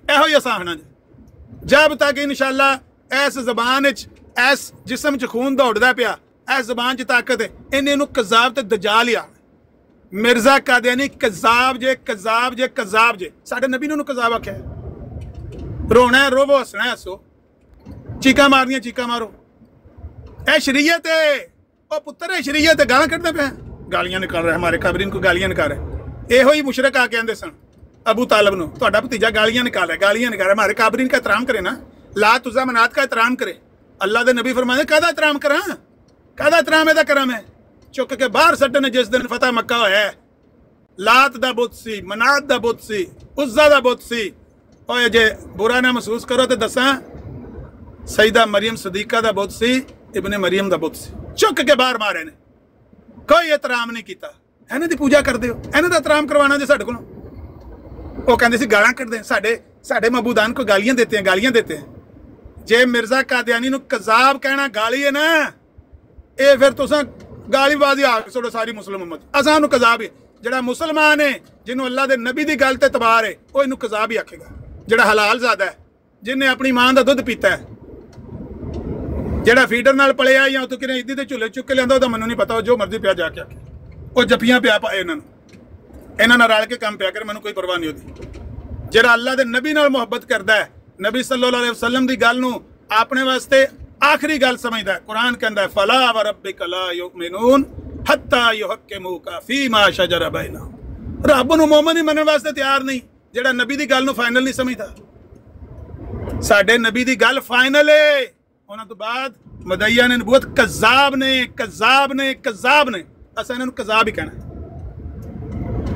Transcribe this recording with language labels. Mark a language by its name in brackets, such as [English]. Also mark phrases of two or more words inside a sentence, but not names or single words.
[Punjabi] ਇਹੋ ਹੀ ਆਸਾਹਣਾ ਜਬ ਤੱਕ ਇਨਸ਼ਾਅੱਲਾ ਇਸ ਜ਼ਬਾਨ ਵਿੱਚ, ਇਸ ਜਿਸਮ 'ਚ ਖੂਨ ਦੌੜਦਾ ਪਿਆ, ਇਸ ਜ਼ਬਾਨ 'ਚ ਤਾਕਤ ਹੈ, ਇਹਨੇ ਇਹਨੂੰ ਕਜ਼ਾਬ ਤੇ ਦਜਾਲ ਹੀ ਆਖਣਾ। ਮਿਰਜ਼ਾ ਕਾਦੀਆਨੀ ਕਜ਼ਾਬ ਜੇ, ਕਜ਼ਾਬ ਜੇ, ਕਜ਼ਾਬ ਜੇ। ਸਾਡੇ ਨਬੀ ਨੇ ਉਹਨੂੰ ਕਜ਼ਾਬ ਆਖਿਆ। ਰੋਣਾ ਰੋਵੋ, ਹੱਸਣਾ ਹੱਸੋ, ਚੀਕਾਂ ਮਾਰਨੀਆਂ ਚੀਕਾਂ ਮਾਰੋ। ਇਹ ਸ਼ਰੀਅਤ ਹੈ। ਉਹ ਪੁੱਤਰ ਇਹ ਸ਼ਰੀਅਤ ਹੈ, ਗਾਲਾਂ ਕੱਢਦਾ ਪਿਆ, [Urdu] گالیاں نکال رہا ہے، ہمارے کابرین کو گالیاں نکال رہا ہے. [Punjabi] ਇਹੋ ਹੀ ਮੁਸ਼ਰਕ ਆ ਕੇ ਆਂਦੇ ਸਨ ਅਬੂ ਤਾਲਿਬ ਨੂੰ, ਤੁਹਾਡਾ ਭਤੀਜਾ [Urdu] گالیاں نکال رہا ہے، گالیاں نکال رہا ہے. ہمارے کابرین کا احترام کرے نا، لات عزیٰ منات کا احترام کرے. [Punjabi] ਅੱਲਾਹ ਦੇ ਨਬੀ ਫ਼ਰਮਾਤੇ ਕਾਦਾ ਏਹਤਰਾਮ ਕਰਾ, ਕਾਦਾ ਏਹਤਰਾਮ ਏਦਾ ਕਰਾ ਮੈਂ? ਚੁੱਕ ਕੇ ਬਾਹਰ ਸੱਟਣ ਜਿਸ ਦਿਨ ਫ਼ਤਹ ਮੱਕਾ ਹੋਇਆ, ਲਾਤ ਦਾ ਬੁੱਤ ਸੀ, ਮਨਾਤ ਦਾ ਬੁੱਤ ਸੀ, ਉਜ਼ਾ ਦਾ ਬੁੱਤ ਸੀ। ਓਏ ਜੇ ਬੁਰਾ ਨਾ ਮਹਿਸੂਸ ਕਰੋ ਤੋ ਦੱਸਾ, ਸਈਦਾ ਮਰੀਅਮ ਸਦੀਕਾ ਦਾ ਬੁੱਤ ਸੀ, ਇਬਨੇ ਮਰੀਅਮ ਦਾ ਬੁੱਤ ਸੀ। ਚੁੱਕ ਕੇ ਬਾਹਰ ਮਾਰੇ ਨੇ, ਕੋਈ ਏਹਤਰਾਮ ਨਹੀਂ ਕਿਆ। ਇਨ੍ਹਾਂ ਦੀ ਪੂਜਾ ਕਰਤੇ ਹੋ, ਇਨ੍ਹਾਂ ਦਾ ਏਹਤਰਾਮ ਕਰਵਾਨਾ ਜੇ ਸਾਡੇ ਕੋਲੋਂ। ਵੋ ਕਹੰਦੇ ਸੀ ਗਾਲਾਂ ਕੱਢਦੇ, ਸਾਡੇ [Urdu] معبودان کو گالیاں دیتے ہیں. [Punjabi] ਜੇ ਮਿਰਜ਼ਾ ਕਾਦੀਆਨੀ ਨੂੰ ਕਜ਼ਾਬ ਕਹਿਣਾ ਗਾਲੀ ਹੈ ਨਾ, ਯੇ ਫਿਰ ਤੁਸਾਂ ਗਾਲੀਬਾਜ਼ੀ ਆ ਛੋੜੋ ਸਾਰੀ ਮੁਸਲਿਮ ਉੱਮਤ। ਅਸਾਂ ਨੂੰ ਕਜ਼ਾਬ ਹੀ ਜਿਹੜਾ ਮੁਸਲਮਾਨ ਹੈ ਜਿਹਨੂੰ ਅੱਲਾ ਦੇ ਨਬੀ ਦੀ ਗੱਲ ਤੇ ਇਤਬਾਰ ਹੈ ਉਹ ਇਹਨੂੰ ਕਜ਼ਾਬ ਹੀ ਆਖੇਗਾ। ਜਿਹੜਾ ਹਲਾਲ ਜ਼ਾਦਾ ਹੈ, ਜਿਹਨੇ ਆਪਣੀ ਮਾਂ ਦਾ ਦੁੱਧ ਪੀਤਾ ਹੈ, ਜਿਹੜਾ ਫੀਡਰ ਨਾਲ ਪਲਿਆ ਜਾਂ ਉਤੋਂ ਕਿਨੇ ਇੱਦੀ ਤੇ ਝੁੱਲੇ ਚੁੱਕ ਕੇ ਲਿਆਂਦਾ, ਉਹਦਾ ਮੈਨੂੰ ਨਹੀਂ ਪਤਾ, ਉਹ ਜੋ ਮਰਜ਼ੀ ਪਿਆ ਜਾ ਕੇ ਆਖੇ। ਉਹ ਜੱਫੀਆਂ ਪਿਆ ਪਾਏ ਇਹਨਾਂ ਨਾਲ ਰਲ ਕੇ ਕੰਮ ਪਿਆ ਕਰ, ਮੈਨੂੰ ਕੋਈ ਪਰਵਾਹ ਨਹੀਂ ਉਹਦੀ। ਜਿਹੜਾ ਅੱਲਾ ਦੇ ਨਬੀ ਨਾਲ ਮੁਹੱਬਤ ਕਰਦਾ ਹੈ, ਨਬੀ [Arabic] صلى الله عليه وسلم [Punjabi] ਦੀ ਗੱਲ ਨੂੰ ਆਪਣੇ ਵਾਸਤੇ ਆਖਰੀ ਗੱਲ ਸਮਝਦਾ ਹੈ। ਕੁਰਾਨ ਕਹਿੰਦਾ ਹੈ [Arabic] فلا وربك لا يؤمنون حتى يحكموك فيما شجر بينهم. [Punjabi] ਰੱਬ ਨੂੰ ਮੁਹੰਮਦ ਹੀ ਮੰਨਣ ਵਾਸਤੇ ਤਿਆਰ ਨਹੀਂ ਜਿਹੜਾ ਨਬੀ ਦੀ ਗੱਲ ਨੂੰ ਫਾਈਨਲ ਨਹੀਂ ਸਮਝਦਾ। ਸਾਡੇ ਨਬੀ ਦੀ ਗੱਲ ਫਾਈਨਲ ਹੈ। ਉਹਨਾਂ ਤੋਂ ਬਾਅਦ ਮਦਈਆ ਨੇ ਬਹੁਤ ਕਜ਼ਾਬ ਨੇ ਅਸਾਂ ਇਹਨਾਂ ਨੂੰ ਕਜ਼ਾਬ ਹੀ ਕਹਿਣਾ।